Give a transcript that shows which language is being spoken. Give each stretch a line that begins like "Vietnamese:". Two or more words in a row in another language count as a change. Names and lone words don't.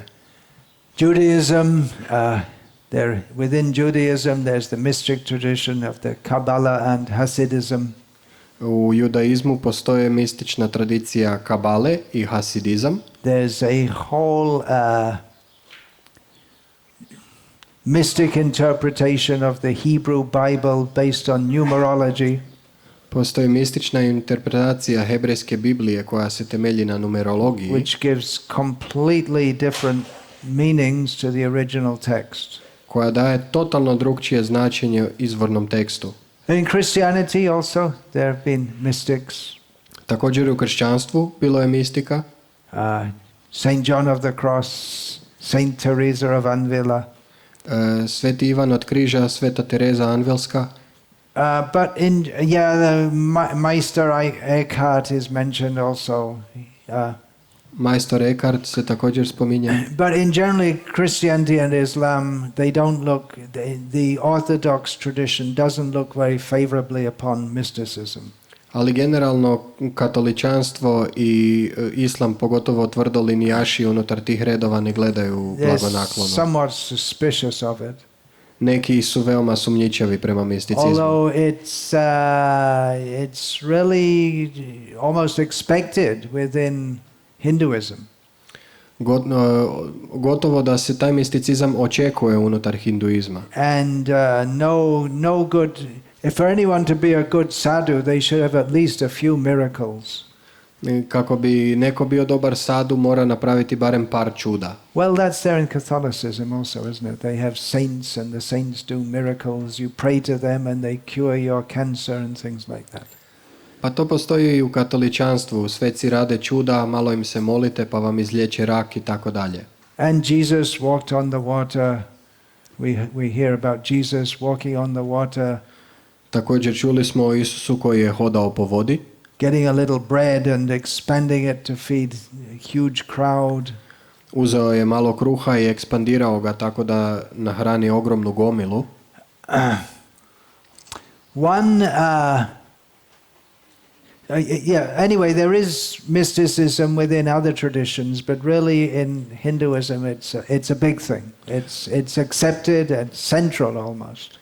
English: Judaism, within Judaism there's the mystic tradition of the Kabbalah and Hasidism.
Croatian: U judaizmu postoje mistična tradicija Kabale i Hasidizam.
English: There's a whole mystic interpretation of the Hebrew Bible based on numerology.
Croatian: Postoji mistična interpretacija hebrejske Biblije koja se temelji na numerologiji,
English: which gives completely different meanings to the original text.
Croatian: koja daje totalno drukčije značenje izvornom tekstu.
English: In Christianity also there have been mystics.
Croatian: Također u kršćanstvu bilo je mistika.
English: Saint John of the Cross, Saint Teresa of Avila.
Croatian: Sveti Ivan od križa, Sveta Tereza Anvilska.
English: But the Meister Eckhart is mentioned also.
Croatian: Majstor Eckhart se također spominje.
English: But in generally Christianity and Islam, they don't look, the Orthodox tradition doesn't look very favorably upon mysticism.
Croatian: Ali generalno katoličanstvo i islam, pogotovo tvrdolinijaši unutar tih redova, ne gledaju blagonaklono.
English: Somewhat suspicious of it.
Croatian: Neki su veoma sumnjičavi prema misticizmu.
English: Although it's really almost expected within Hinduism.
Croatian: Gotovo da se taj misticizam očekuje unutar hinduizma.
English: And no good, if for anyone to be a good sadhu, they should have at least a few miracles.
Croatian: Kako bi neko bio dobar sadhu, mora napraviti barem par čuda.
English: Well, that's there in Catholicism also, isn't it? They have saints and the saints do miracles. You pray to them and they cure your cancer and things like that.
Croatian: Pa to postoji i u katoličanstvu. Sveci rade čuda, malo im se molite pa vam izliječe rak i tako dalje.
English: And Jesus walked on the water. We hear about Jesus walking on the water.
Croatian: Također čuli smo o Isusu koji je hodao po vodi.
English: Getting a little bread and expanding it to feed a huge crowd.
Croatian: Uzeo je malo kruha i ekspandirao ga tako da nahrani ogromnu gomilu.
English: Anyway, there is mysticism within other traditions, but really in Hinduism it's a big thing. It's accepted and central almost.